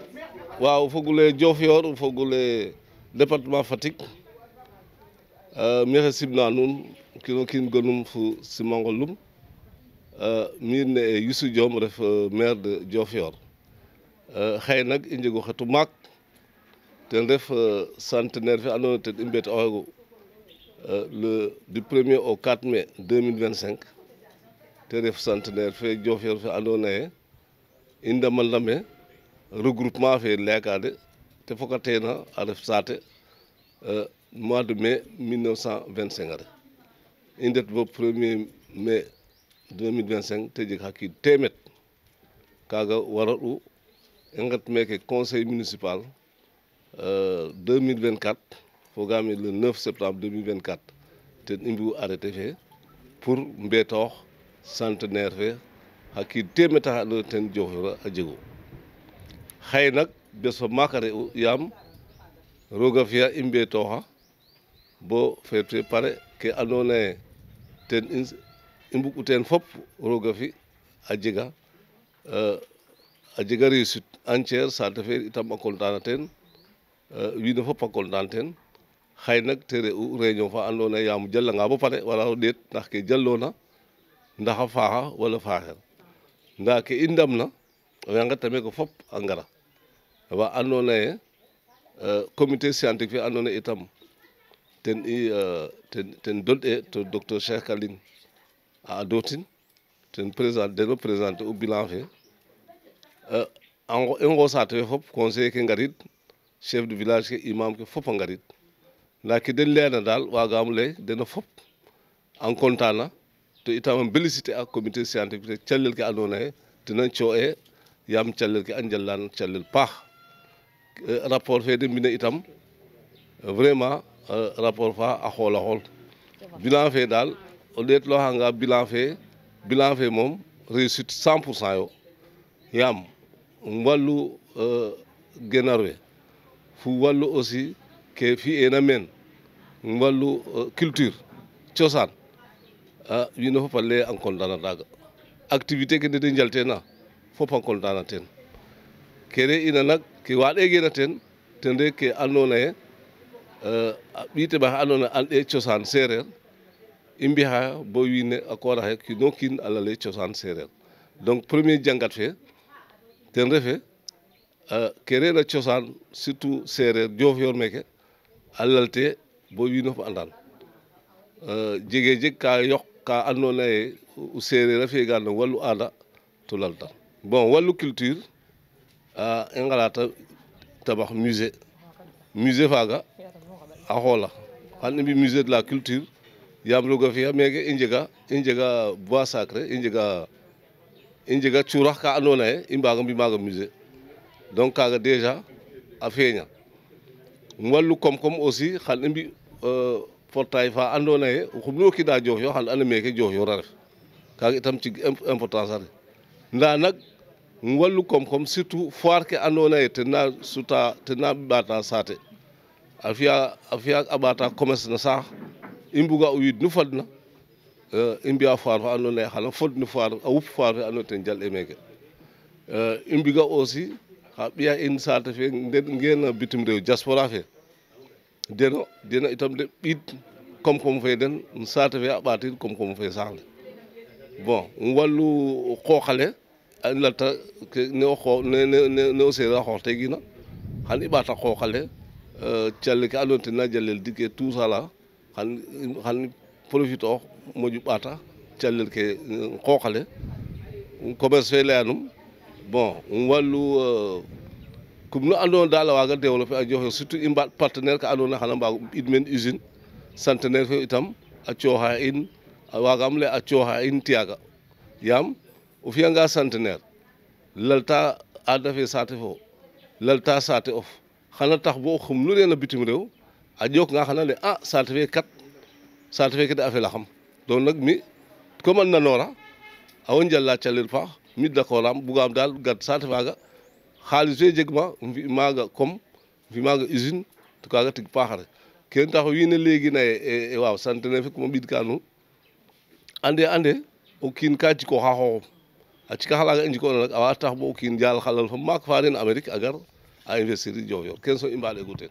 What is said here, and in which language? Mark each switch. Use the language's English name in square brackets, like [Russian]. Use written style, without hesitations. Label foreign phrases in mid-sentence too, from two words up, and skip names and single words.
[Serer] waaw fogule Diofior fogule département Fatick maxey simna nuun kino kiin gonum fo simangolum miin ne Youssou Diom ref [French] maire de Diofior [Serer] xëy nag i njego xetu maak ten ref centenaire fe andoona yee ten i mbeet'ooxegu [French] du 1er au 4 mai 2025 [Serer] te ref centenaire fe Diofior fe andoona yee i ndame regroupement fe layaka de te fokateena a ref saate [French] mois de mai 1925 [Serer] are i ndet bo 1er mai 2025 te jeg xa qiid teemeed kaaga waralu i nget meeke [French] conseil municipal [Serer] 2024 fogaam [French] le 9 septembre 2024 [Serer] ten i mbi'u arrêté fe pour mbeetoox centenaire fe xa qiid teemeed axa andoona yee ten Diofior a jegu xëy nag bés fa maak a re'u yaam roog a fi'a i mbeetooxa bo feet fe pare ke andoona yee ten i mbug'u teen fop roog a fi' a jega [French] réussite entière [Serer] saate fe itam a content na teen wiin we fop a content teen xëy nag te re'u réunion fa andoona yee yaam o jalanga bo pare wara o ɗeet ndax ke jaloona ndax a faaxa wala faaxeer ndaa ke i ndamna we nqeta meeke fop a ngara wa andoona yee [French] comité scientifique [Serer] fe andoona yee itam ten doɗ'e to docteur Cheikh Kaling a adootin ten deno présenter u bilan fe i nqo saate fe fop conseiller ke ngarid [French] chef de village [Serer] ke imam ke fop a ngarid ndaa ke den layna daal waagaam lay deno fop en content na to itam a féliciter a [French] comité scientifique [Serer] calel ke andoona yee ten a cooxee yaam calel ke a njalaan calel paax rapport fe de mbina itam [French] vraiment rapport [Serer] fa a xool a xool bilan fe daal o ɗeetlooxanga bilan fe moom réussite 100% yo yaam wàllu genar we fu wàllu aussi ke fi'eena meen wàllu culture cosaan wiin we fop a lay en content na taaga activité ke de njalteena fop a content na teen ke re'ina nak ke waaɗeegeena teen ten rek ke andoona yee a ɓiy teɓaxe andoona yee and'ee cosaan seereer i mbi'aa bo wiin we a koor axe kiin o kiin a lale cosaan seereer [French] donc premier [Serer] jangat fe ten refe ke re'na cosaan surtout seereer Diofior meeke a lalte bo wiin we fop a andan jeg ka yoq ka andoona yee seereer a fi'egaan no wallu aada to laltan bon wallu culture i ngalata tabax musée faaga a xoola xan i mbi [French] musée de la culture [Serer] yaam roog a fi'a meeke i njega [French] bois sacré [Serer] i njega cuurax ka andoona yee i mbaaga mbi maaga musée donc kaaga déjà a feeña wallu koom-koom aussi xan i mbi portail fa andoona yee oxum nu rokiida Diofior xan ande meeke Diofior a ref kaaga itam cig importance a ref ndaa nak wallu koom-koom surtout foire ke andoona yee ten na ɓaata saate a fi'a a ɓaata commerce no saax i mbuga o wiid nu fadna i mbi'a foire fa andoona yee xan fod no foire a wup foire fe andoona yee ten jal'e meeke i mbiga aussi xa ɓiya in saate fe ngeena bitim rew diaspora fe deno itam de ɓiid koom-koom fe den saate fe a ɓaatin koom-koom fe saax le bon wallu qooq ale a lalta ne o seereer a xooxteegina xan i ɓaata qooq ale calel ke andoona yee ten na jalel dik ke tout [French] ça là [Serer] xan profite oox moƴu ɓaata calel ke qooq ale commerce fe layanum bon wallu kum nu andoona daal a waaga développer a Diofior surtout i mbaat partenaire ka andoona yee xan a mbaag o ɓiid meen usine centenaire fe itam a cooxa in waagaam lay a cooxa in tiyaaga yaam o fi'anga centenaire lalta aada fe saate fo lalta saate of xana tax bo xum nu reena bitim rew a ƴookanga xana lay saate fe kat saate fe de a felaxam donc nak mi comme a nanoora a wo njala calel paax mi d'accord am bugaam daal gat saate faaga xaalis fe jegma fi maaga comme fi maaga usine to kaaga tig paaxare ken tax wiin we léegi naye waaw centenaire fe kum a ɓiidka nuun ande o kiin ka jikooxa xooxum a cikax alaaga i njiko'na nak a waa tax bo o kiin jaal xalal fa maak fa ren Amérique a gar a investir i Diofior ken so i mbaɗegu teen.